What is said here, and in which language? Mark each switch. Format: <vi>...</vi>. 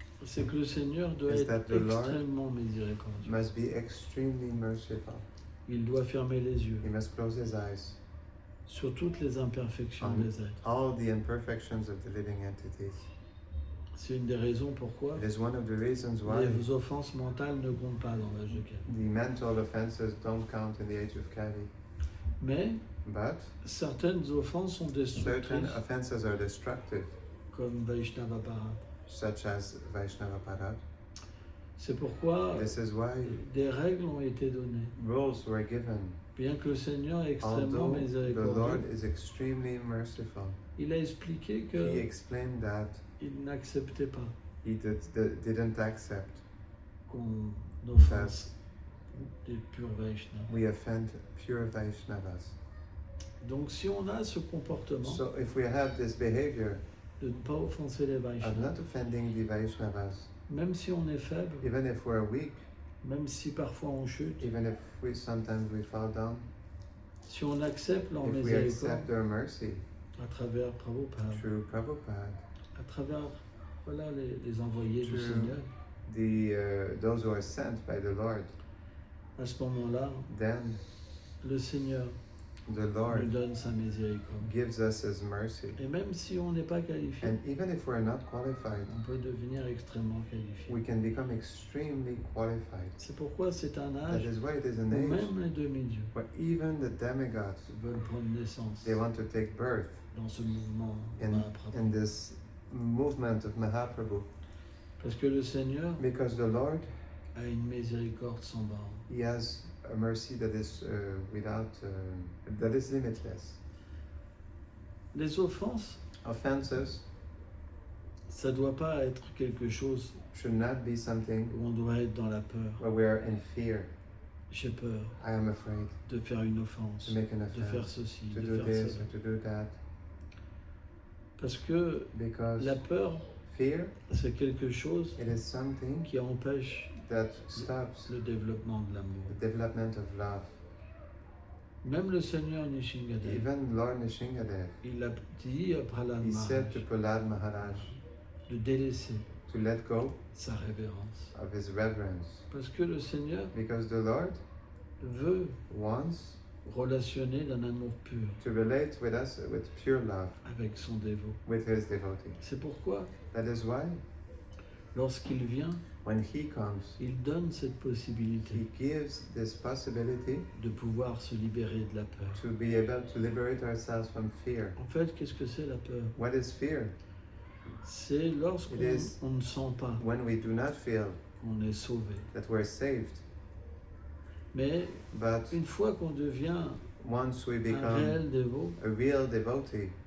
<fr>c'est que le Seigneur doit</fr> <en>Is</en> <fr>être</fr> <en>that the Lord</en> <fr>extrêmement miséricordieux.</fr> <en>must be extremely merciful.</en> <fr>Il doit fermer les yeux</fr> <en>He must close his eyes</en> <fr>sur toutes les imperfections</fr> <en>on</en> <fr>des êtres.</fr> <en>all the imperfections of the living entities.</en> <fr>C'est une des raisons pourquoi</fr> <en>It is one of the reasons why</en> <fr>les offenses mentales ne comptent pas dans l'âge de Kali.</fr> <en>the mental offenses don't count in the age of Kali.</en> <fr>Mais</fr> <en>But</en> <fr>certaines offenses sont</fr> <en>certain</en> <fr>destructrices,</fr> <en>offenses are destructive,</en> <fr>comme Vaishnava Parat.</fr> <en>such as Vaishnava Parat.</en> <fr>C'est pourquoi</fr> <en>This is why</en> <fr>des règles ont été données.</fr> <en>rules were given.</en> <fr>Bien que le Seigneur est extrêmement</fr> <en>Although the</en> <fr>miséricordieux,</fr> <en>Lord is extremely merciful,</en> <fr>il a expliqué</fr> <en>He</en> <fr>qu'il</fr> <en>explained that</en> <fr>n'acceptait pas</fr> <en>He didn't accept</en> <fr>qu'on offense des purs Vaishnavas.</fr> <en>we offend pure Vaishnavas.</en> <fr>Donc si on a ce comportement</fr> <en>So if we have this behavior</en> <fr>de ne pas offenser les</fr> <en>of</en> <fr>Vaishnavas,</fr> <en>not offending the Vaishnavas,</en> <fr>même si on est faible,</fr> <en>even if we're weak,</en> <fr>même si parfois on chute,</fr> <en>even if we sometimes we fall down,</en> <fr>si on accepte leur</fr> <en>if we</en> <fr>miséricorde</fr> <en>accept their mercy</en> <fr>à travers Prabhupada,</fr> <en>through Prabhupada,</en> <fr>à travers voilà, les envoyés du</fr> <en>True.</en> <fr>Seigneur,</fr> <en>those who are sent by the Lord,</en> <fr>à ce moment-là,</fr> <en>then</en> <fr>le Seigneur</fr> <en>the</en> <fr>nous</fr> <en>Lord</en> <fr>donne sa miséricorde.</fr> <en>gives us His mercy.</en> <fr>Et même si on n'est pas qualifié,</fr> <en>And even if we're not qualified,</en> <fr>on peut devenir extrêmement qualifié.</fr> <en>we can become extremely qualified.</en> <fr>C'est pourquoi c'est un</fr> <en>That</en> <fr>âge</fr> <en>is why it is an</en> <fr>où</fr> <en>age</en> <fr>même les demi-dieux</fr> <en>where even the demigods,</en> <fr>veulent prendre naissance</fr> <en>they want to take birth</en> <fr>dans ce mouvement</fr> <en>in</en> <fr>Mahaprabhu.</fr> <en>this movement of Mahaprabhu.</en> <fr>Parce que le Seigneur</fr> <en>Because the Lord,</en> <fr>a une miséricorde sans borne.</fr> <en>He has a mercy that is that is limitless.</en> <fr>Les offenses,</fr> <en>Offenses</en> <fr>ça doit pas être quelque chose</fr> <en>should not be something</en> <fr>où on doit être dans la peur.</fr> <en>where we are in fear.</en> <fr>J'ai peur</fr> <en>I am afraid</en> <fr>de faire une offense,</fr> <en>to make an</en> <fr>de faire</fr> <en>offense,</en> <fr>ceci,</fr> <en>to</en> <fr>de</fr> <en>do</en> <fr>faire</fr> <en>this</en> <fr>cela.</fr> <en>or to do that.</en> <fr>Parce que</fr> <en>Because</en> <fr>la peur,</fr> <en>fear,</en> <fr>c'est quelque chose</fr> <en>it is something</en> <fr>qui empêche</fr> <en>that stops</en> <fr>le développement de l'amour.</fr> <en>the development of love.</en> <fr>Même le Seigneur Nishingadev,</fr> <en>Even Lord Nishingadev,</en> <fr>il a dit à Prahlad</fr> <en>he said to</en> <fr>Maharaj</fr> <en>Prahlad Maharaj</en> <fr>de délaisser</fr> <en>to let go</en> <fr>sa révérence.</fr> <en>of his reverence.</en> <fr>Parce que le Seigneur</fr> <en>Because the Lord</en> <fr>veut</fr> <en>wants</en> <fr>relationner d'un amour pur</fr> <en>to relate with us with pure love,</en> <fr>avec son dévot.</fr> <en>with his devotee.</en> <fr>C'est pourquoi,</fr> <en>That is why</en> <fr>lorsqu'il vient,</fr> <en>when he comes,</en> <fr>il donne cette possibilité</fr> <en>he gives this possibility</en> <fr>de pouvoir se libérer de la peur.</fr> <en>to be able to liberate ourselves from fear.</en> <fr>En fait, qu'est-ce que c'est la peur?</fr> <en>What is fear?</en> <fr>C'est lorsqu'on</fr> <en>It is-</en> <fr>on ne sent pas</fr> <en>When we do not feel</en> <fr>qu'on est sauvé.</fr> <en>that we're saved.</en> <fr>Mais</fr> <en>But</en> <fr>une fois qu'on devient</fr> <en>once we</en> <fr>un</fr> <en>become</en> <fr>réel dévot,</fr> <en>a real devotee,</en>